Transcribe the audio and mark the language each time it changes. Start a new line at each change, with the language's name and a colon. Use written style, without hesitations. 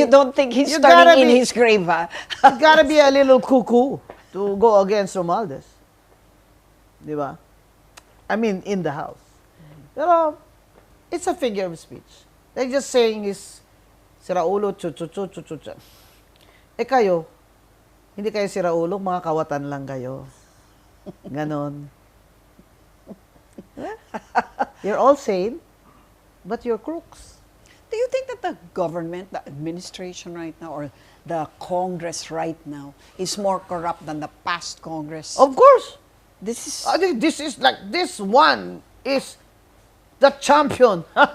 English: you don't think he's turning in his grave, ha? You gotta be a little cuckoo to go against Romualdez.
Filipino: Di ba?
English: I mean, in the house.
Filipino: Pero,
English: it's a figure of speech. They're just saying is, siraulo, chu-chu-chu-chu-chu.
Filipino: Eh kayo, hindi kayo siraulo, mga kawatan lang kayo. Ganon.
English: You're all sane, but you're crooks. Do you think that the government, the administration right now, or the Congress right now is more corrupt than the past Congress? Of course. This is... I think this is like, this one is the champion.